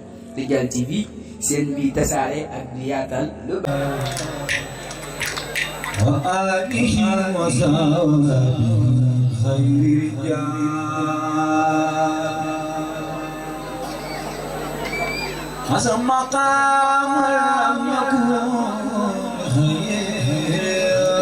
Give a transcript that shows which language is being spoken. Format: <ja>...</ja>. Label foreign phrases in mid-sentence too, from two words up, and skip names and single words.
<wo>Radial TV seen bi tasaare ak di yaatal lu</wo> <ar>وآله وصحبه خير رجال حسن مقام لم يكن خير</ar>